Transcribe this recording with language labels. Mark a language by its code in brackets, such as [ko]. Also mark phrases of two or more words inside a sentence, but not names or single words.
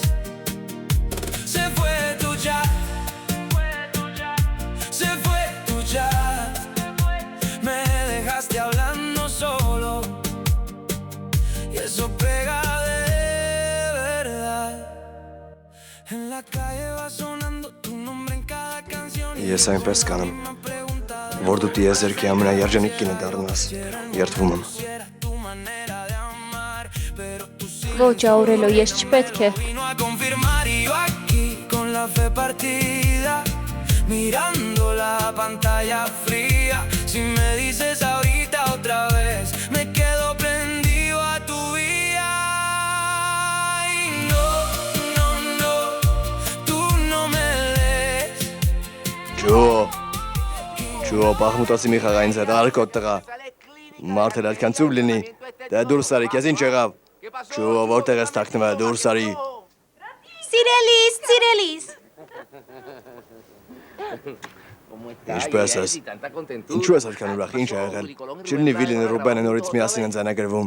[es] Se fue tu chat, se fue tu chat. Me dejaste hablando solo y eso pega de verdad. En la calle va sonando tu nombre en cada canción. [hy] Ես այնպես կանեմ, որ դու տիեզերքի ամենաերջանիկ կինը դառնաս։ Երդվում եմ։ Ոչ, Աուրելո, ես չպետք է։ [es] Vino a confirmar y yo aquí con la fe partida, mirando la pantalla fría. Si me dices ahorita otra vez, me quedo prendido a tu vida. Y no, tú no me des. [hy] Ջո, բախմուտացի մի խաղա ինձ հետ արկոտ տղա։ Մարդել այդքան ծուր լինի։ Դե դուրս արի, քեզ ինչ եղավ։ Ջո, որտեղ ես թաքնվել, դուրս արի։ Սիրելիս։ Ինչպես ես։ Ինչու ես այդքան ուրախ, ինչ ա եղել։ Չլինի Վիլին ու Ռուբենը նորից միասին են ձայնագրվում։